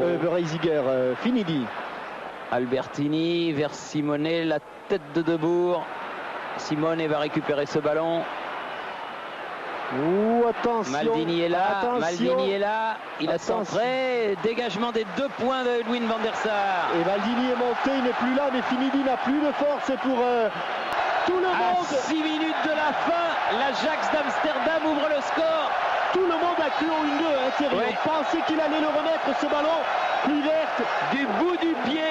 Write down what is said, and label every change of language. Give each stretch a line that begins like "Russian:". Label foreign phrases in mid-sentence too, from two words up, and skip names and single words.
French: Reisiger, Finidi. Albertini vers Simone. La tête de Debourg. Simone va récupérer ce ballon. Attention. Maldini est là. Attention. Maldini est là. Il a centré. Dégagement des 2 points de Edwin van der Sar. Et Maldini est monté. Il n'est plus là. Mais Finidi n'a plus de force pour tout le monde. À 6 minutes de la fin, l'Ajax d'Amsterdam ouvre le score. Tout le monde a cru au 1-2, Thierry. Oui. On pensait qu'il allait le remettre, ce ballon. Kluivert. Du bout du pied.